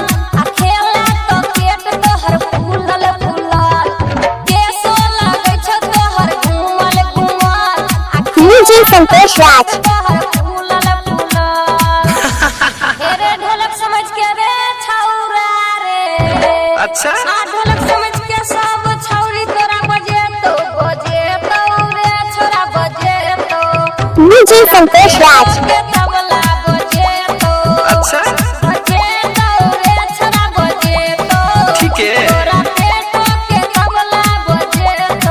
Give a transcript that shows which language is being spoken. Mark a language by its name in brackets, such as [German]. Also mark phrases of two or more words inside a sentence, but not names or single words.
[Angika] आ खेला तो पेट तोहर फूलल फूलल। केस लगै छै तोहर घूमल घूमल। आ डीजे संतोष राज। तोहर फूलल फूलल। हेरे ढोलक समझ के रे छौरा रे। अच्छा आ ढोलक समझ के सब छौरी तोरा बजेतौ बजेतौ रे छोरा बजेतौ। डीजे संतोष राज। के तबला बजेतौ। अच्छा बजेतौ रे छोरा बजेतौ। [Hindi] ठीक है। [Angika] तोरा पेटो के तबला बजेतौ।